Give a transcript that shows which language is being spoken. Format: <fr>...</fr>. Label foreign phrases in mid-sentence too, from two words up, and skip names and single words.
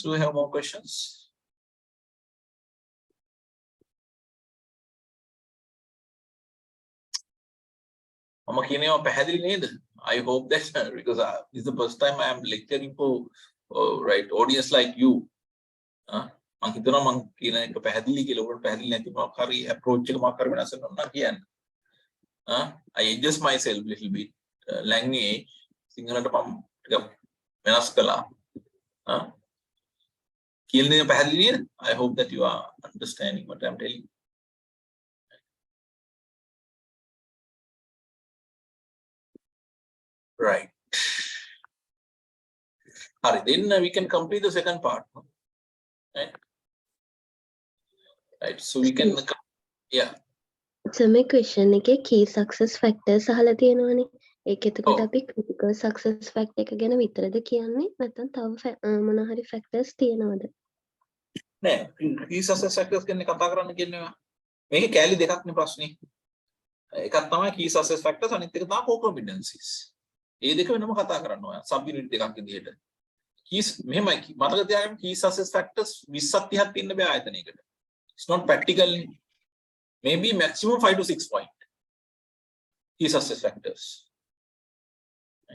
<en>Do we have more questions? I hope that because this is the first time I am lecturing for right audience like you.</en> <si>මං හිතනවා මං කියන එක පැහැදිලි කියලා ඔබට පැහැදිලි නැති මොකක් හරි approach එක මොකක් හරි වෙනස් වෙනවා නම් කියන්න.</si> <en>I adjust myself little bit.</en> <si>ලැංග්වේ සිංහලට මම ටිකක් වෙනස් කළා. කියන දේ පැහැදිලි නේද?</si> <en>I hope that you are understanding what I'm telling you. Right. Alright, then we can complete the second part. Right? Right. So we can, yeah. So my question එකේ key success factors</en> <si>අහලා තියෙනවනේ. ඒක එතකොට අපි</si> <en>critical success factor</en> <si>එක ගැන විතරද කියන්නේ නැත්නම් තව මොන හරි factors තියෙනවද? නෑ,</si> <en>key success factors</en> <si>ගැන කතා කරන්න කියන්නේ. මේකේ කැලි දෙකක් නේ ප්‍රශ්නේ. එකක් තමයි</si> <en>key success factors</en> <si>අනිත් එක තමයි</si> <en>core competencies.</en> <si>ඒ දෙක වෙනම කතා කරන්න ඕන.</si> <en>sub unit</en> <si>දෙකක් විදිහට. keys මෙහෙමයි මතක තියාගන්න</si> <en>key success factors</en> <si>20ක් 30ක් තියෙන්න බෑ ආයතනයකට.</si> <en>It's not practical. Maybe maximum 5 to 6 point. Key success factors. Right.</en>